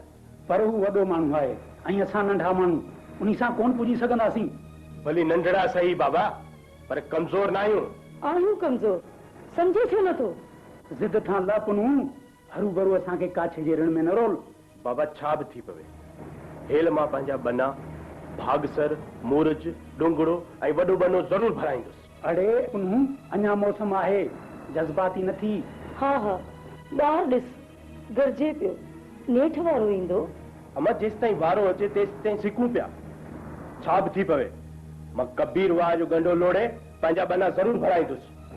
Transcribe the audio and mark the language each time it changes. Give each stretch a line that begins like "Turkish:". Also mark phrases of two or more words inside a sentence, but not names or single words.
Sindhi: पर हू वॾो माण्हू आहे ऐं असां नंढा माण्हू उन सां कोन पुॼी सघंदासीं भली नंढड़ा सही बाबा पर कमज़ोर न आहियूं कमज़ोर सम्झे छो नथो ज़िद थां ला पुनू हरू भरू असांखे काछ जे ऋण में न रोल बाबा छा बि थी पवे हेल मां पंहिंजा बना भागसर मूरज डुंगड़ो ऐं वॾो बनो ज़रूरु भराईंदुसि अड़े पुनू अञा मौसम आहे जज़्बाती न थी हा हा ॿाहिरि ॾिस गरजे पियो नेठ वारो ईंदो अम्मा जेसि ताईं वारो अचे तेसि ताईं सिकूं पिया छा बि थी पवे मां कबीर वाह जो गंडो लोड़े पंहिंजा बना ज़रूरु भराईंदुसि